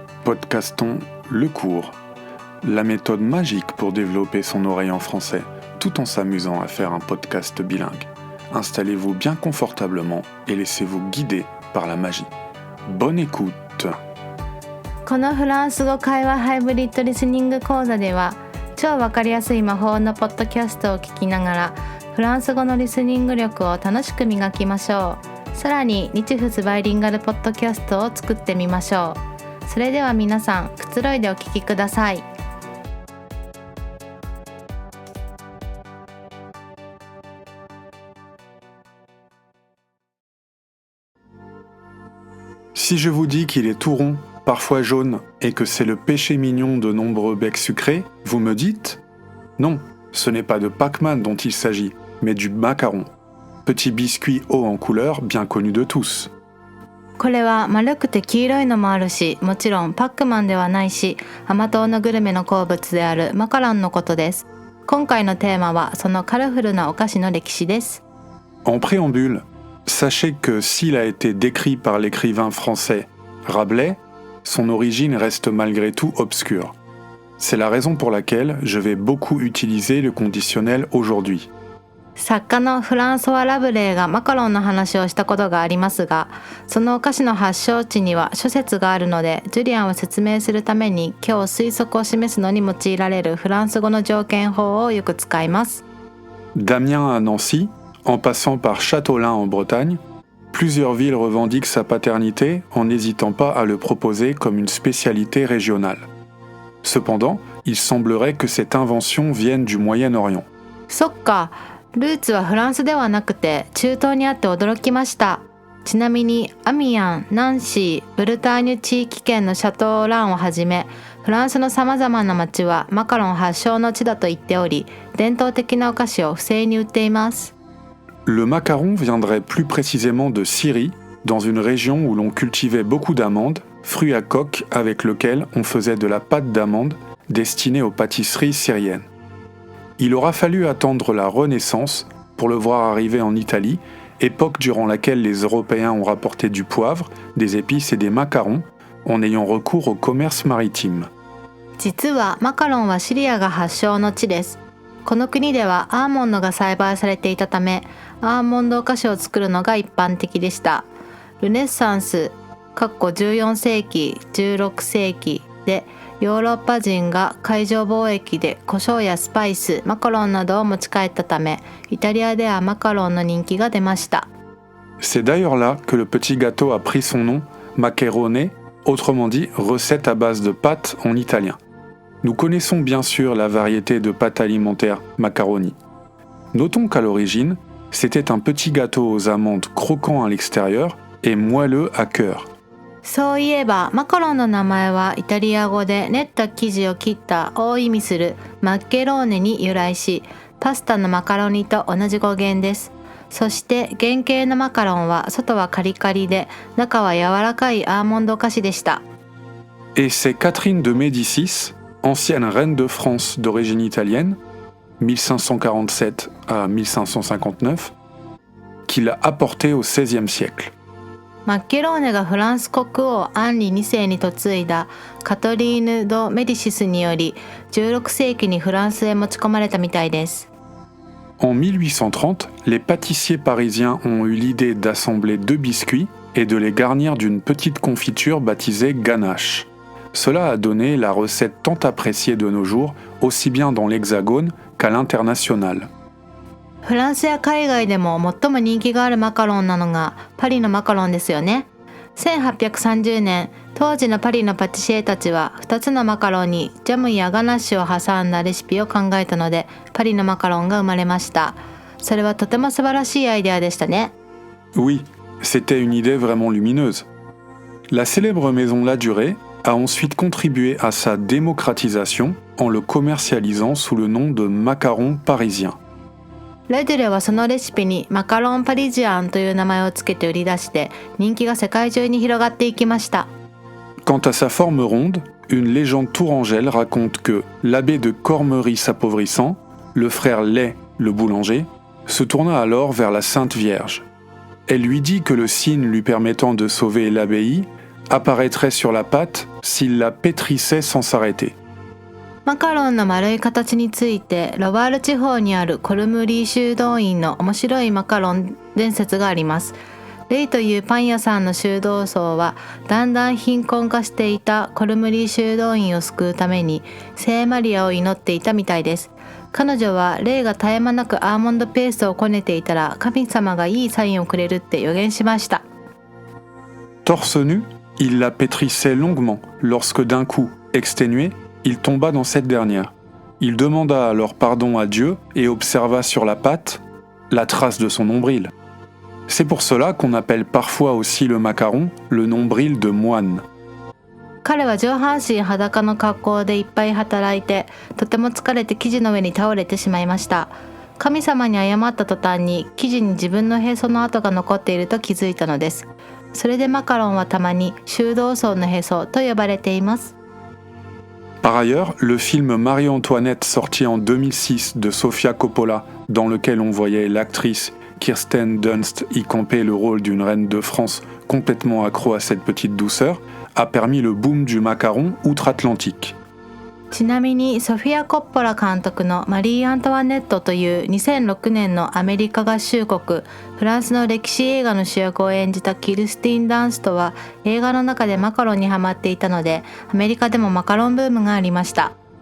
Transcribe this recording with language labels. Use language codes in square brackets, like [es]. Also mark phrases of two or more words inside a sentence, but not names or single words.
[fr] podcastons Le Cours, la méthode magique pour développer son oreille en français, tout en s'amusant à faire un podcast bilingue. Installez-vous bien confortablement et laissez-vous guider par la magie. Bonne écoute! [ja] このフランス語会話ハイブリッドリスニング講座では、超わかりやすい魔法のポッドキャストを聞きながらフランス語のリスニング力を楽しく磨きましょう。さらに日仏バイリンガルポッドキャストを作ってみましょう。それでは皆さん、くつろいでお聞きください。 [fr] Si je vous dis qu'il est tout rond, parfois jaune, et que c'est le péché mignon de nombreux becs sucrés, vous me dites « Non, ce n'est pas de Pac-Man dont il s'agit, mais du macaron. Petit biscuit haut en couleur, bien connu de tous. » [ja] これは丸くて黄色いのもあるし、もちろんパックマンではないし、甘党のグルメの好物であるマカロンのことです。今回のテーマはそのカラフルなお菓子の歴史です。 [fr] En préambule, sachez que s'il a été décrit par l'écrivain français Rabelais, son origine reste malgré tout obscure. C'est la raison pour laquelle je vais beaucoup utiliser le conditionnel aujourd'hui. [ja] 作家のフランソワ・ラブレーがマカロンの話をしたことがありますが、そのお菓子の発祥地には諸説があるので、ジュリアンを説明するために今日推測を示すのに用いられるフランス語の条件法をよく使います。 [fr] D'Amiens à Nancy, en passant par Châteaulin en Bretagne, plusieurs villes revendiquent sa paternité en n'hésitant pas à le proposer comme une spécialité régionale. Cependant, il semblerait que cette invention vienne du Moyen-Orient. [ja] そっか、ルーツはフランスではなくて中東にあって驚きました。ちなみにアミアン、ナンシー、ブルターニュ地域圏のシャトーランをはじめ、フランスのさまざまな町はマカロン発祥の地だと言っており、伝統的なお菓子を不正に売っています。 [fr] Le macaron viendrait plus précisément de Syrie, dans une région où l'on cultivait beaucoup d'amandes, fruits à coque avec lequel on faisait de la pâte d'amande destinée aux pâtisseries syriennes. Il aura fallu attendre la Renaissance pour le voir arriver en Italie, époque durant laquelle les Européens ont rapporté du poivre, des épices et des macarons, en ayant recours au commerce maritime. [ja] 実はマカロンはシリアが発祥の地です。この国ではアーモンドが栽培されていたため、アーモンドお菓子を作るのが一般的でした。ルネッサンス14世紀16世紀でヨーロッパ人が海上貿易で胡椒やスパイス、マカロンなどを持ち帰ったため、イタリアではマカロンの人気が出ました。 [fr] C'est d'ailleurs là que le petit gâteau a pris son nom, maccherone, autrement dit recette à base de pâtes en italien. Nous connaissons bien sûr la variété de pâtes alimentaires macaroni. Notons qu'à l'origine, c'était un petit gâteau aux amandes croquant à l'extérieur et moelleux à cœur. [ja] そういえばマカロンの名前はイタリア語で練った生地を切ったを意味するマッケローネに由来し、パスタのマカロニと同じ語源です。そして原型のマカロンは外はカリカリで中は柔らかいアーモンド菓子でした。 [fr] Et c'est Catherine de Médicis, ancienne reine de France d'origine italienne, 1547 à 1559, qui l'a apporté au XVIe siècle. [ja] マッケローネがフランス国王アンリ2世に嫁いだカトリーヌ・ド・メディシスにより16世紀にフランスへ持ち込まれたみたいです。 [fr] En 1830, les pâtissiers parisiens ont eu l'idée d'assembler 2 biscuits et de les garnir d'une petite confiture baptisée ganache. Cela a donné la recette tant appréciée de nos jours, aussi bien dans l'Hexagone qu'à l'international. [ja] フランスや海外でも最も人気があるマカロンなのがパリのマカロンですよね。1830年、当時のパリのパティシエたちは2つのマカロンにジャムやガナッシュを挟んだレシピを考えたので、パリのマカロンが生まれました。それはとても素晴らしいアイデアでしたね。 [fr] Oui, c'était une idée vraiment lumineuse. La célèbre maison Ladurée a ensuite contribué à sa démocratisation en le commercialisant sous le nom de macaron parisien. [ja] ラデュレはそのレシピにマカロンパリジアンという名前をつけて売り出して人気が世界中に広がっていきました。 [fr] Quant à sa forme ronde, une légende tourangelle raconte que l'abbé de Cormery s'appauvrissant, le frère Lay, le boulanger, se tourna alors vers la Sainte Vierge. Elle lui dit que le signe lui permettant de sauver l'abbaye apparaîtrait sur la pâte s'il la pétrissait sans s'arrêter. [ja] マカロンの丸い形についてロワール地方にあるコルムリー修道院の面白いマカロン伝説があります。レイというパン屋さんの修道僧はだんだん貧困化していたコルムリー修道院を救うために聖マリアを祈っていたみたいです。彼女はレイが絶え間なくアーモンドペーストをこねていたら神様がいいサインをくれるって予言しました。 [fr] Torse nu, il la pétrissait longuement lorsque d'un coup, exténué, il tomba dans cette dernière. Il demanda alors pardon à Dieu et observa sur la pâte la trace de son nombril. C'est pour cela qu'on appelle parfois aussi le macaron le nombril de moine. [ja] 彼は上半身裸の格好でいっぱい働いて、とても疲れて生地の上に倒れてしまいました。神様に謝った途端に生地に自分のへその跡が残っていると気づいたのです。それでマカロンはたまに修道僧のへそと呼ばれています。 [fr] Par ailleurs, le film Marie-Antoinette sorti en 2006 de Sofia Coppola, dans lequel on voyait l'actrice Kirsten Dunst y camper le rôle d'une reine de France complètement accro à cette petite douceur, a permis le boom du macaron outre-Atlantique. [ja] ちなみにソフィア・コッポラ監督のマリー・アントワネットという2006年のアメリカ合衆国フランスの歴史映画の主役を演じたキルスティン・ダンストは映画の中でマカロンにハマっていたのでアメリカでもマカロンブームがありました。